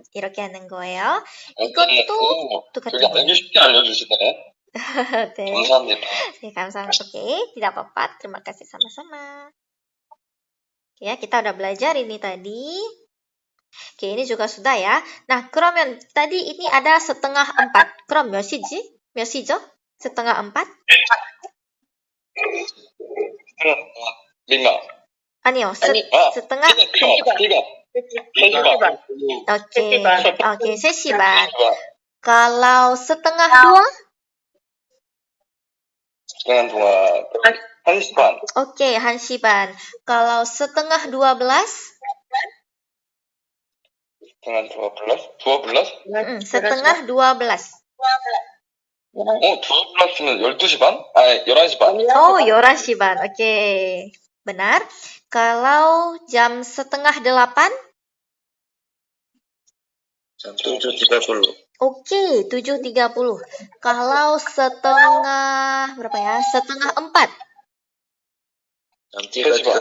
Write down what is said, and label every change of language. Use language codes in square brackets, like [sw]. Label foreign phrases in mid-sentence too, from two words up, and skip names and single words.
[ko] 이렇게 하는 거예요. 이것도 똑같아요. 되게 쉽게 알려주시네. 네. 감사합니다. 네, 감사합니다. [id] Oke, tidak apa-apa. Terima kasih sama-sama. Oke, ya, kita udah belajar ini tadi. Oke, ini juga sudah ya. Nah, 그러면 tadi ini ada setengah 4. [ko] 그럼 몇 시죠? setengah 4? [id] 리마. [ko] 아니요. [id] setengah. Oke, [ko] 3시 반. [id] Kalau setengah 2? setengah 2. [ko] 1시 반. Oke, 1시 반. [id] Kalau setengah 12? setengah 12? setengah 12. [ko] 12면 12시 반? 11시 반. 11시 반. [id] Oke, benar. Kalau jam setengah 8? jam 7.30. Oke, 7.30. Kalau setengah berapa ya? Setengah 4. jam 3.